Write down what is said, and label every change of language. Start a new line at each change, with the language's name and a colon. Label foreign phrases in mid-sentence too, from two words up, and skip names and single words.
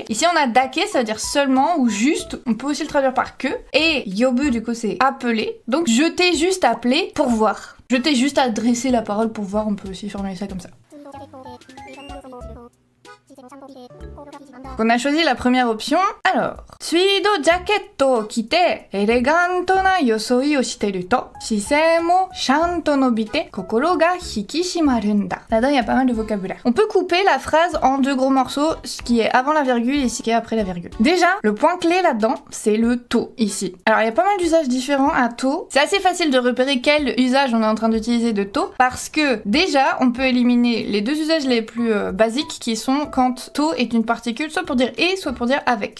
French: Ici on a dake, ça veut dire seulement ou juste. On peut aussi le traduire par que. Et yobu du coup c'est appeler. Donc je t'ai juste appelé pour voir. Je t'ai juste adressé la parole pour voir, on peut aussi formuler ça comme ça. On a choisi la première option. Alors,
Japanese: ツイードジャケットを着て、エレガントな装いをしてると、姿勢もしゃんと伸びて, 心が引き締まるんだ.
French: Là-dedans, il y a pas mal de vocabulaire. On peut couper la phrase en deux gros morceaux, ce qui est avant la virgule et ce qui est après la virgule. Déjà, le point clé là-dedans, c'est le to, ici. Alors, il y a pas mal d'usages différents à to. C'est assez facile de repérer quel usage on est en train d'utiliser de to, parce que déjà, on peut éliminer les deux usages les plus basiques, qui sont quand to est une particule, soit pour dire et, soit pour dire avec.